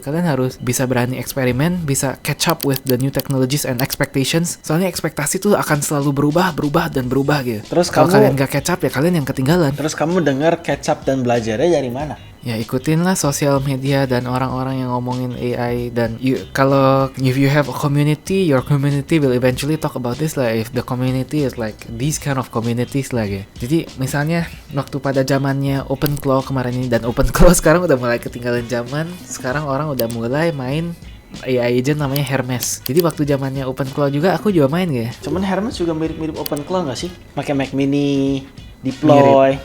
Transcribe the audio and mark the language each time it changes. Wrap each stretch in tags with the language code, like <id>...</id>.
<id>Kalian harus bisa berani eksperimen, bisa</id> <en>catch up with the new technologies and expectations.</en> <id>Soalnya ekspektasi tuh akan selalu berubah gitu. Terus kalau kalian gak catch up, ya kalian yang ketinggalan. Terus kamu dengar catch up dan belajarnya dari mana? Ya ikutinlah sosial media dan orang-orang yang ngomongin AI. Dan</id> <en>if you have a community, your community will eventually talk about this</en> <id>lah.</id> <en>If the community is like these kind of communities</en> <id>lah gitu. Jadi misalnya waktu pada zamannya OpenClaw kemarin ini, dan OpenClaw sekarang udah mulai ketinggalan zaman. Sekarang orang udah mulai main AI agent namanya Hermes. Jadi waktu zamannya OpenClaw juga aku juga main gitu. Cuman Hermes juga mirip-mirip OpenClaw nggak sih? Pakai Mac Mini, deploy,</id>